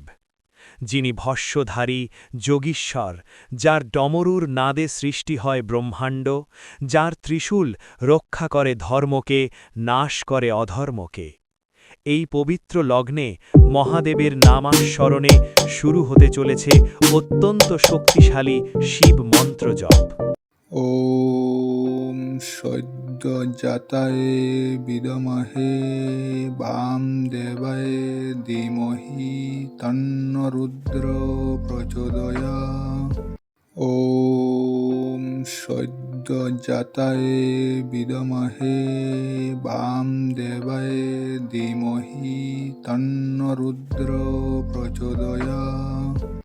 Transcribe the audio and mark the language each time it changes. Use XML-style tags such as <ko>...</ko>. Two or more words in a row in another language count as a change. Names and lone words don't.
<bn>যিনি ভস্মধারী যোগীশ্বর, যার ডমরুর নাদে সৃষ্টি হয় ব্রহ্মাণ্ড, যার ত্রিশূল রক্ষা করে ধর্মকে, নাশ করে অধর্মকে। এই পবিত্র লগ্নে মহাদেবের নামাস্মরণে শুরু হতে চলেছে অত্যন্ত শক্তিশালী শিব মন্ত্র জপ।</bn> <sa>ॐ सद्योजाताय विद्महे वामदेवाय धीमहि तन्नो रुद्रो प्रचोदयात्। ॐ सद्योजाताय विद्महे वामदेवाय धीमहि तन्नो रुद्रो प्रचोदयात्।</sa>